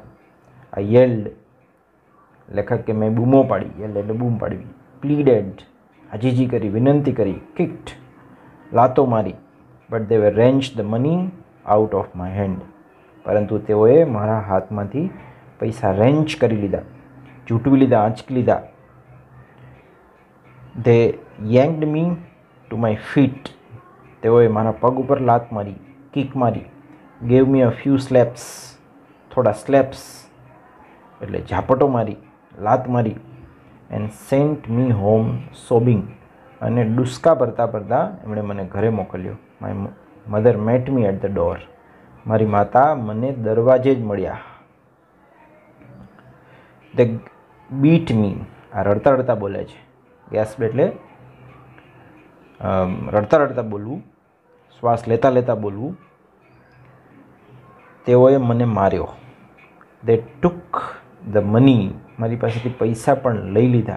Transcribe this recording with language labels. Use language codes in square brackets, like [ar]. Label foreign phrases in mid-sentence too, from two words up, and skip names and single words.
[gu] આ યેલ્ડ, લેખક કે મેં બૂમો પાડી, યેલ્ડ એટલે બૂમ પાડવી. પ્લીડેડ, આજીજી કરી, વિનંતી કરી. કિક્ડ, લાતો મારી. [en] But they were wrench the money out of my hand, [gu] પરંતુ તેઓએ મારા હાથમાંથી પૈસા રેન્ચ કરી લીધા, ઝૂંટવી લીધા, આંચકી લીધા. [en] They yanked me to my feet, [gu] તેઓએ મારા પગ ઉપર લાત મારી, કિક મારી. [en] Gave me a few slaps, [gu] થોડા સ્લેપ્સ એટલે ઝાપટો મારી, લાત મારી. [en] And sent me home sobbing, [gu] અને ડુસકા ભરતા ભરતા એમણે મને ઘરે મોકલ્યો. [en] My mother met me at the door, [gu] મારી માતા મને દરવાજે જ મળ્યા. [en] They beat me, [gu] આ રડતા રડતા બોલે છે. ગેસ્પ એટલે રડતા રડતા બોલવું, શ્વાસ લેતા લેતા બોલવું. તેઓએ મને માર્યો. [en] they took the money, [gu] મારી પાસેથી પૈસા પણ લઈ લીધા.